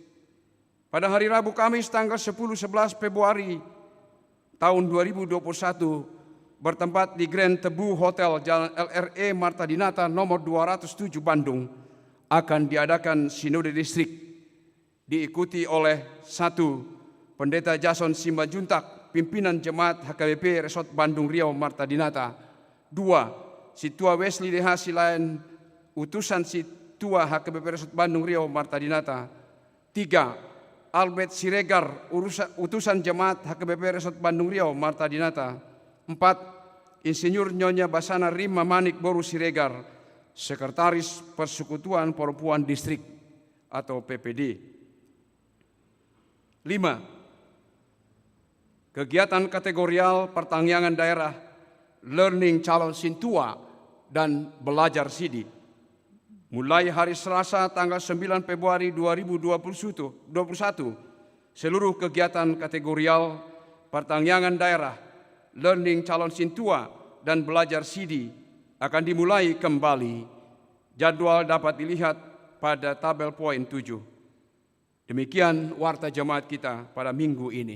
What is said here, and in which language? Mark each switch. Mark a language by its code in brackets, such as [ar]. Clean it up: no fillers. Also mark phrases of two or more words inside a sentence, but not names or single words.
[id] Pada hari Rabu Kamis tanggal 10-11 Februari tahun 2021 bertempat di Grand Tebu Hotel Jalan LRE Marta Dinata nomor 207 Bandung akan diadakan Sinode Distrik, diikuti oleh 1. Pendeta Jason Simbajuntak, pimpinan Jemaat HKBP Resort Bandung Riau Marta Dinata. 2. Situa Wesley DH Silain, utusan Situa HKBP Resort Bandung Riau Marta Dinata. 3. Albert Siregar, utusan Jemaat HKBP Resort Bandung Riau Marta Dinata. 4. Insinyur Nyonya Basana Rima Manik Boru Siregar, Sekretaris Persekutuan Perempuan Distrik atau PPD. 5. kegiatan kategorial pertangyangan daerah, learning calon Sintua, dan belajar Sidi. Mulai hari Selasa tanggal 9 Februari 2021, seluruh kegiatan kategorial pertangyangan daerah, learning calon Sintua, dan belajar Sidi akan dimulai kembali. Jadwal dapat dilihat pada tabel poin 7. Demikian warta jemaat kita pada minggu ini.